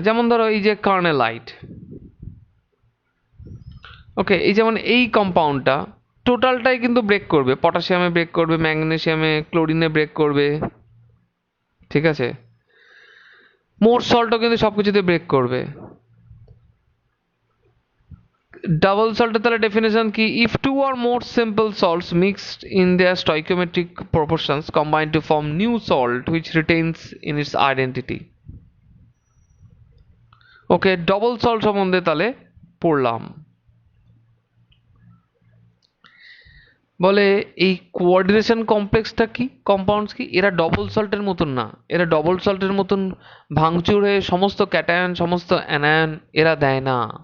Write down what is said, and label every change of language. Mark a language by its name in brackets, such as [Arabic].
[Bangla] যেমন ধরো এই যে কার্নেলাইট, ওকে, এই যেমন এই কম্পাউন্ডটা টোটালটাই কিন্তু ব্রেক করবে, পটাশিয়ামে ব্রেক করবে, ম্যাগনেসিয়ামে, ক্লোরিনে ব্রেক করবে, ঠিক আছে? মোর সল্টও কিন্তু সব কিছুতে ব্রেক করবে। ডাবল সল্টের তাহলে ডেফিনেশন কি? [English] If two or more simple salts mixed in their stoichiometric proportions combine to form new salt which retains in its identity. [Bangla] Okay, double salt সম্বন্ধে তাহলে পড়লাম। বলে এই কোঅর্ডিনেশন কমপ্লেক্সটা কি, কম্পাউন্ডস কি? এরা ডবল সল্টের মতন না, এরা ডবল সল্টের মতন ভাঙচুর হয়ে সমস্ত ক্যাটায়ন সমস্ত অ্যানায়ন এরা দেয় না।